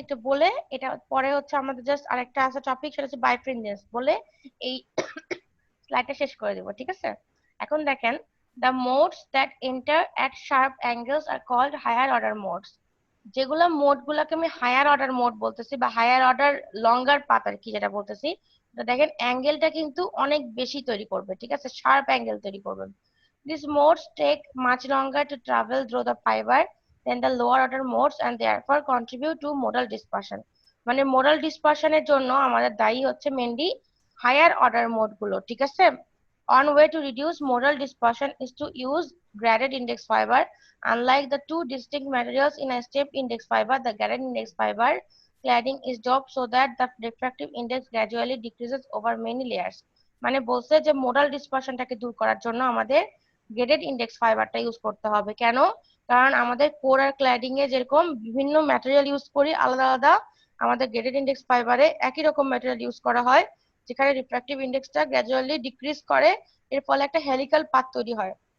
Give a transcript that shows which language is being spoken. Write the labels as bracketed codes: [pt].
[bn] একটু বলে এটা পরে হচ্ছে আমাদের জাস্ট আরেকটা আছে টপিক, সেটা হচ্ছে বাইফ্রেঞ্জেন্স, বলে এই স্লাইডটা শেষ করে দেব, ঠিক আছে? এখন দেখেন, [en] the modes that enter at sharp angles are called higher order modes. [bn] যেগুলা মোড গুলাকে আমি হায়ার অর্ডার মোড বলতেছি বা হায়ার অর্ডার লঙ্গার পাত আর কি যেটা বলতেছি, তো দেখেন অ্যাঙ্গেলটা কিন্তু অনেক বেশি তৈরি করবে, ঠিক আছে? শার্প অ্যাঙ্গেল তৈরি করবে। [en] These modes take much longer to travel through the fiber than the lower order modes and therefore contribute to modal dispersion. [bn] মানে মোডাল ডিসপারশনের জন্য আমাদের দায়ী হচ্ছে মেনলি হায়ার অর্ডার মোড গুলো, ঠিক আছে? [en] One way to reduce modal dispersion is to use graded index fiber. Unlike the two distinct materials in a step index fiber, the graded index fiber cladding is doped so that the refractive index gradually decreases over many layers. [bn] মানে বলছে যে modal ডিসপারশনটাকে দূর করার জন্য আমাদের graded index ফাইবারটা use করতে হবে। কেন? কারণ আমাদের কোর আর ক্ল্যাডিং এ যেরকম বিভিন্ন ম্যাটেরিয়াল ইউজ করি আলাদা আলাদা, আমাদের গ্রেডেড ইন্ডেক্স ফাইবারে একই রকম ম্যাটেরিয়াল ইউজ করা হয়, যেখানে রিফ্র্যাক্টিভ ইন্ডেক্সটা গ্র্যাজুয়ালি ডিক্রিজ করে, এর ফলে একটা হেলিক্যাল পাথ তৈরি হয়।